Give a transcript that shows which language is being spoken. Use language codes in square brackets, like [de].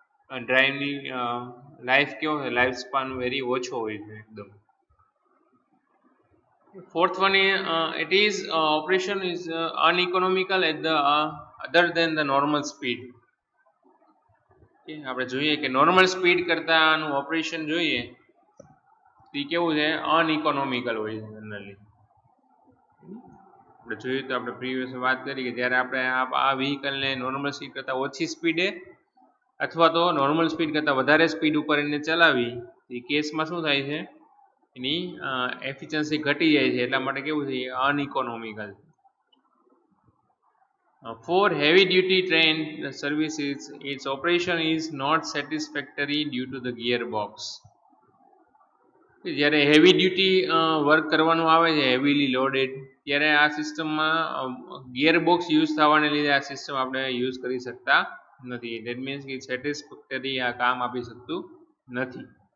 [gu] ડ્રાઈવની life કેવો છે, life span very ઓછો હોય છે એકદમ. [en] Fourth one is it is operation is uneconomical at the other than the normal speed. [gu] આપણે જોઈએ કે નોર્મલ સ્પીડ કરતા આનું ઓપરેશન જોઈએ તે કેવું છે, અનઇકોનોમિકલ હોય છે જનરલી. આપણે જોઈએ તો આપણે પ્રીવિયસ વાત કરી કે જ્યારે આપણે આ વ્હીકલને નોર્મલ સ્પીડ કરતાં ઓછી સ્પીડે અથવા તો નોર્મલ સ્પીડ કરતાં વધારે સ્પીડ ઉપર એને ચલાવી એ કેસમાં શું થાય છે, એની એફિશિયન્સી ઘટી જાય છે, એટલા માટે કેવું છે, અનઇકોનોમિકલ. [en] For heavy duty train services, its operation is not satisfactory due to the gearbox. [gu] જ્યારે હેવી ડ્યુટી વર્ક કરવાનું આવે છે, હેવીલી લોડેડ, ત્યારે આ સિસ્ટમમાં ગિયરબોક્સ યુઝ થવાને લીધે આ સિસ્ટમ આપણે યુઝ કરી શકતા નથી. [en] that means [gu] કે સેટિસ્ફેક્ટરી આ કામ આપી શકતું નથી.